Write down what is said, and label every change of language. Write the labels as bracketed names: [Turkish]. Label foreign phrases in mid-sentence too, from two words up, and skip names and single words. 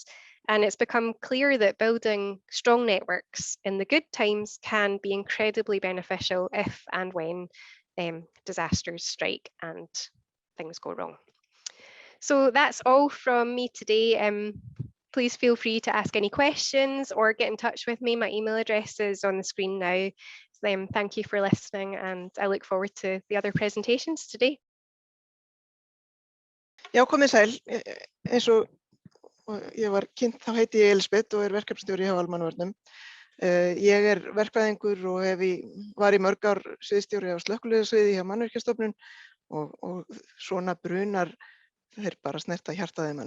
[English] And it's become clear that building strong networks in the good times can be incredibly beneficial if and when disasters strike and things go wrong. So that's all from me today. Please feel free to ask any questions or get in touch with me. My email address is on the screen now. Thank you for listening, and I look forward to the other presentations today. [Icelandic] Já, komið sæl. Eins og ég var kynnt, þá heiti ég Elísabet og verkefnastjóri hjá Almannavörnum. Ég verkfræðingur og var í mörg ár sviðsstjóri á slökkviliðssviði hjá Mannvirkjastofnun og svona brunar þeir bara snerta hjartað í manni.